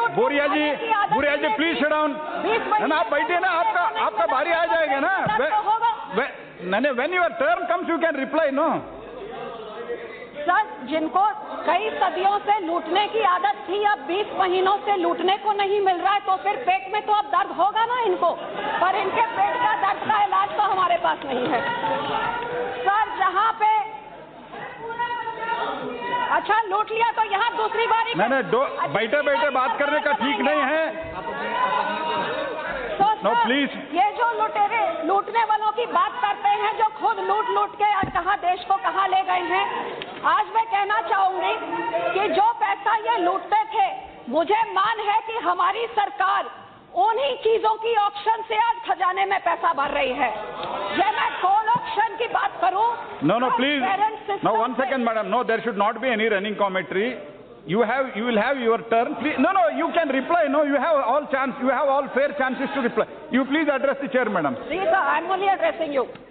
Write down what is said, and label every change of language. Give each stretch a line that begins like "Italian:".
Hindi: बोरिया जी,
English: please sit down.
Hindi: ना आप बैठिए ना, आपका बारी आ जाएगा ना.
English: when your turn comes, you can reply, no?
Hindi: Sir, जिनको कई सदियों से लूटने की आदत थी, अब 20 महीनों से लूटने को नहीं मिल रहा है, तो फिर पेट में तो अब दर्द होगा ना इनको, पर इनके पेट का दर्द का इलाज तो हमारे पास नहीं है। सर, जहाँ पे अच्छा लूट लिया तो यहाँ दूसरी बारी मैंने बैठे बैठे बात करने का ठीक नहीं है। तो
English: no please,
Hindi: ये जो लुटेरे लूटने वालों की बात करते हैं, जो खुद लूट लूट के आज कहाँ देश को कहाँ ले गए हैं, आज मैं कहना चाहूंगी कि जो पैसा ये लूटते थे, मुझे मान है कि हमारी सरकार उन्हीं चीजों की ऑक्शन से आज खजाने में पैसा भर रही है। ये मैं कोल ऑक्शन की बात करूं।
English: No, please. No, 1 second, madam. No, there should not be any running commentary. You will have your turn. Please, no, you can reply. No, you have all fair chances to reply. You please address the chair, madam.
Hindi: Ji sir,
English: I am only addressing you.